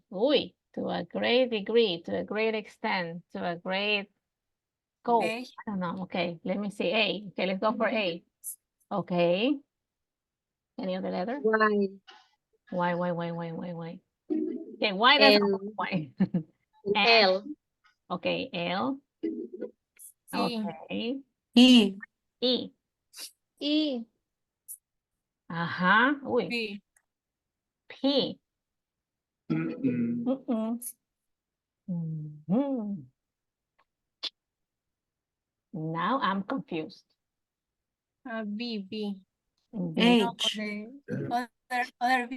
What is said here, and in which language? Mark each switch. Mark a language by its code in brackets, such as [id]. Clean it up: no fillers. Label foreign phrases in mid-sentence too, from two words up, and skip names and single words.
[en] Uy, to a great degree, to a great extent, to a great scope. A. I don't know. Okay, let me see. A. Okay, let's go for A. Okay. Any other letter? Y. Why? Okay, why doesn't L. why? L. Okay, L. E. Okay. E. E. E. Ajá. Uy. P. P. Mm-mm. Mhm. Now I'm confused. B. B. B. H. Other B.